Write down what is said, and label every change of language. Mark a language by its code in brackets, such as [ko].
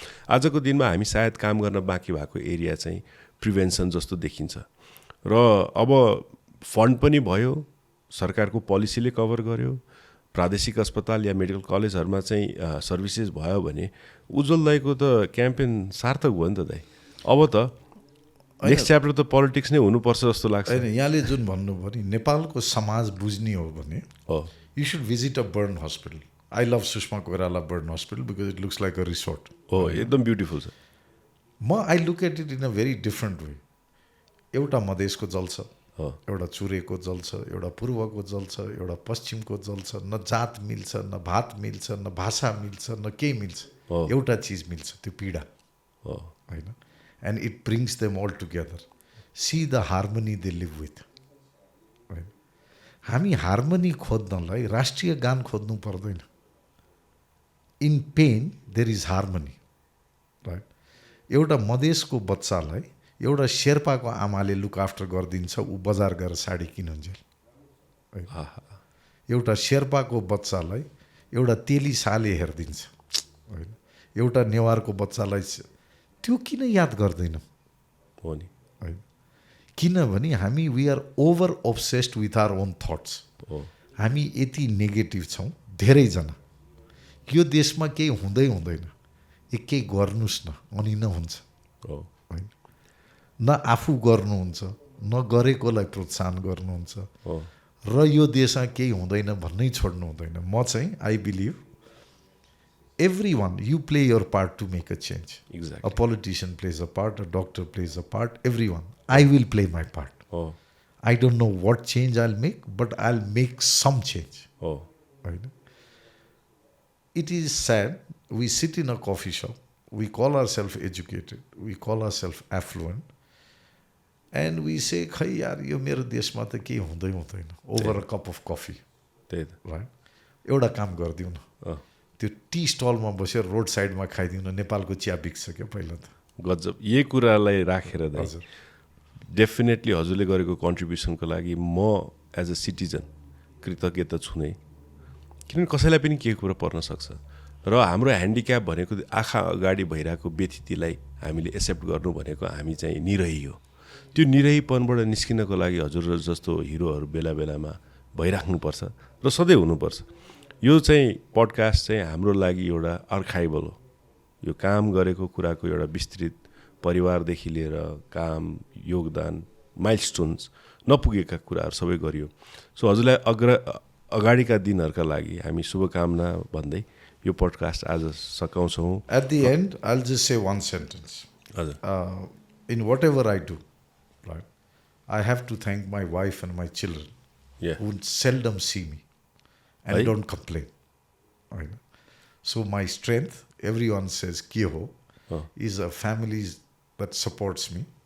[ne] आजको दिनमा हामी सायद काम गर्न बाँकी भएको एरिया चाहिँ प्रिभेन्सन जस्तो देखिन्छ र अब फन्ड पनि भयो, सरकारको पोलिसीले कभर गर्यो, प्रादेशिक अस्पताल या मेडिकल कलेजहरूमा चाहिँ सर्भिसेस भयो भने उज्जवल दाइको त क्याम्पेन सार्थक भयो नि त दाइ। अब त नेक्स्ट च्याप्टर त पोलिटिक्स नै हुनुपर्छ जस्तो लाग्छ। होइन, यहाँले जुन भन्नुभयो नि नेपालको समाज बुझ्ने हो भने [en] You should visit a burn hospital. I love Sushma Koirala burn hospital because it looks like a resort. [ne] हो, एकदम ब्युटिफुल छ। [en] I look at it in a very different way. [ne] एउटा मधेसको जल छ, एउटा चुरेको जल छ, एउटा पूर्वको जल छ, एउटा पश्चिमको जल छ। न जात मिल्छ, न भात मिल्छ, न भाषा मिल्छ, न केही मिल्छ, एउटा चिज मिल्छ, त्यो पीडा होइन। [en] And it brings them all together. See the harmony they live with. [ne] हामी हार्मनी खोज्नलाई राष्ट्रिय गान खोज्नु पर्दैन। [en] In pain there is harmony, right. [ne] एउटा मधेसको बच्चालाई एउटा शेर्पाको आमाले लुक आफ्टर गरिदिन्छ, ऊ बजार गएर साडी किनुन्जेल। एउटा शेर्पाको बच्चालाई एउटा तेली साले हेरिदिन्छ होइन, एउटा नेवारको बच्चालाई त्यो किन याद गर्दैनौँ हो नि [en] होइन। [ne] किनभने हामी [en] We are over obsessed with our own thoughts. [ne] हामी यति नेगेटिभ छौँ धेरैजना। यो देशमा केही हुँदै हुँदैन, केही गर्नुहोस् न अनि न हुन्छ होइन। न आफू गर्नुहुन्छ, न गरेकोलाई प्रोत्साहन गर्नुहुन्छ र यो देशमा केही हुँदैन भन्नै छोड्नु हुँदैन। म चाहिँ [en] I believe everyone, you play your part to make a change. Exactly. A politician plays a part, a doctor plays a part, everyone. I will play my part. I don't know what change I'll make, but I'll make some change. Right? It is sad, we sit in a coffee shop, we call ourselves educated, we call ourselves affluent, and we say, [ne] "Khai yaar, yo mero deshma ta kehi hundai hundaina [en] over a cup of coffee." Right? [ne] एउटा काम गरिदिउँ न, त्यो T स्टलमा बसेर road साइडमा खाइदिउँ न, नेपालको चिया बिक्छ क्या पहिला त। गजब। यही कुरालाई राखेर डेफिनेटली हजुरले गरेको कन्ट्रिब्युसनको लागि म एज अ सिटिजन कृतज्ञ त छु नै, किनभने कसैलाई पनि केही कुरा पर्न सक्छ र हाम्रो ह्यान्डिक्याप भनेको आँखा अगाडि भइरहेको व्यथितिलाई हामीले एक्सेप्ट गर्नु भनेको हामी चाहिँ निरही हो। त्यो निरहीपनबाट निस्किनको लागि हजुर जस्तो हिरोहरू बेला बेलामा भइराख्नुपर्छ र सधैँ हुनुपर्छ। यो चाहिँ पडकास्ट चाहिँ हाम्रो लागि एउटा आर्काइभल हो। यो काम गरेको कुराको एउटा विस्तृत परिवारदेखि लिएर काम, योगदान, माइलस्टोन्स, नपुगेका कुराहरू सबै गरियो। सो हजुरलाई अगाडिका दिनहरूका लागि हामी शुभकामना भन्दै यो पडकास्ट आज सकाउँछौँ। [en] At the end I'll just say one sentence. In whatever I do, right, I have to thank my wife and my children who seldom see me and don't complain. Right? So my strength, everyone says ke ho, is a family that supports me.